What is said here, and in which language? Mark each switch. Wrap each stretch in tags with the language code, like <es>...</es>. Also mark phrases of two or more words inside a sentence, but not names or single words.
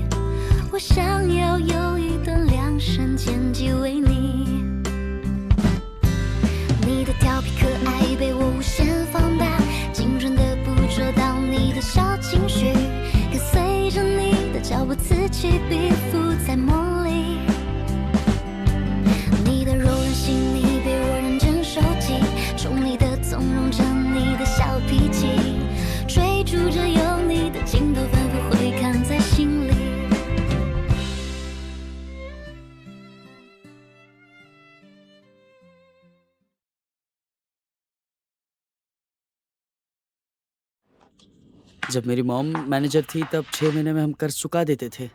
<zh>我想要有一段量身剪辑为你，你的调皮可爱被我无限放大，精准的捕捉到你的小情绪，跟随着你的脚步此起彼伏在梦里。你的柔软细腻被我认真收集，宠溺的纵容着你的小脾气，追逐着有你的镜头反复回看在心里。</zh> <hi>जब मेरी</hi> <en>mom manager</en> <hi>थी तब 6 महीने में हम कर्ज चुका देते थे।</hi>